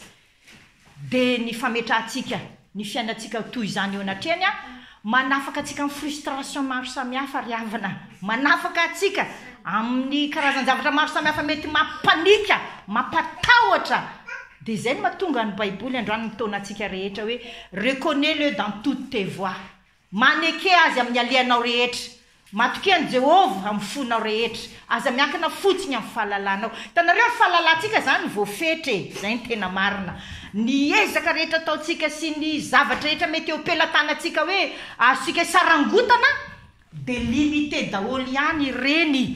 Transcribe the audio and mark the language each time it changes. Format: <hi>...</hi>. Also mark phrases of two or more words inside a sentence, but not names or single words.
<mg>De ny fametrahantsika ny fiainatsika toy izany eo anatrehany manafaka atsika amin'ny frustration maro samihafa riavana, manafaka atsika amin'ny karazan-javatra maro samihafa mety mampanika, mampatahotra. De zay no mahatonga ny baiboly androany mitona atsika rehetra hoe</mg> <fr>reconnais-le dans toutes tes voies.</fr> <mg>Maneke azy amin'ny alehanao rehetra, matoky an' Jehova amin'ny fonao rehetra, aza miankina fotsiny amin'ny fahalalanao. Hitanareo fahalalantsika zany voafetra, zay ny tena marina. Ny ezaka rehetra ataotsika sy ny zavatra rehetra mety eo pelatanatsika hoe azosika sarangotana de limité daholo ihany ireny.</mg>